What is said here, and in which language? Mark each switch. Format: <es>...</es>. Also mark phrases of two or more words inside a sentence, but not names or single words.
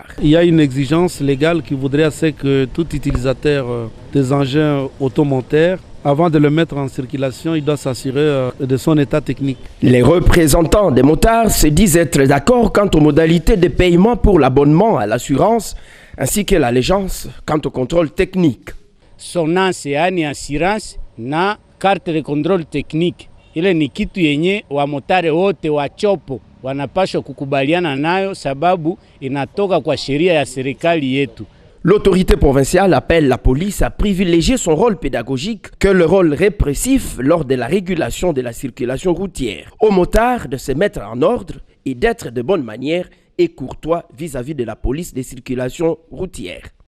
<fr>Il y a une exigence légale qui voudrait assez que tout utilisateur des engins automonteurs, avant de le mettre en circulation, il doit s'assurer de son état technique. Les représentants des motards se disent être d'accord quant aux modalités de paiement pour l'abonnement à l'assurance, ainsi que l'allégeance quant au contrôle technique. Sonance yani assurance na carte de contrôle technique.</fr> <sw>Ile ni kitu yenye wamotare wote wa Tchopo wanapaswa kukubaliana nayo sababu inatoka kwa sheria ya serikali yetu.</sw> <fr>L'autorité provinciale appelle la police à privilégier son rôle pédagogique que le rôle répressif lors de la régulation de la circulation routière. Aux motards de se mettre en ordre et d'être de bonne manière et courtois vis-à-vis de la police des circulations routières.</fr>